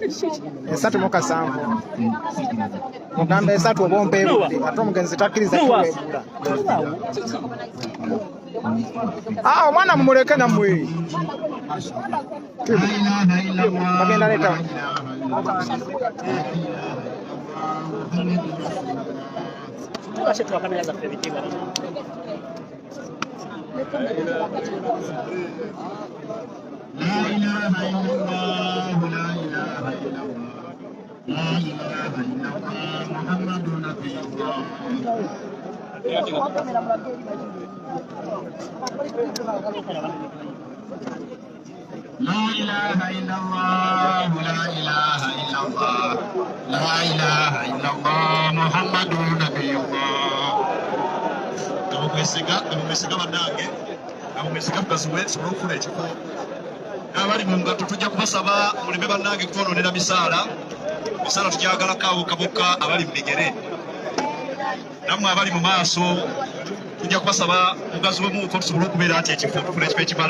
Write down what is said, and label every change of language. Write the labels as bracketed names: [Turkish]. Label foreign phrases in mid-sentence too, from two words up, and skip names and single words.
[Ganda] esatu mu kasanvu mugamba esatu oba ompeebudde ate omugenzi takkiriza kuweebula omwana mumuleke nammwe bagenda leeta kamera zaffe bitiba [Arabic] لا إله إلا الله، لا إله إلا الله، لا إله إلا الله، محمد نبي الله. لا إله إلا الله، لا إله إلا الله، لا إله إلا الله، محمد نبي الله. [Ganda] Namumesiga bannange, namumesiga mukazi we nsobole okufuna ekifo. Abali mu ngatto tujja kubasaba muleme bannange kutwonoonera misaala. Misaala tujyagalako abo bokka abali mu bigere. Nammwe abali mu maaso tujja kubasaba mugazi we muuko tusobole okubeera nti ekifo tufuna ekifo ekimala.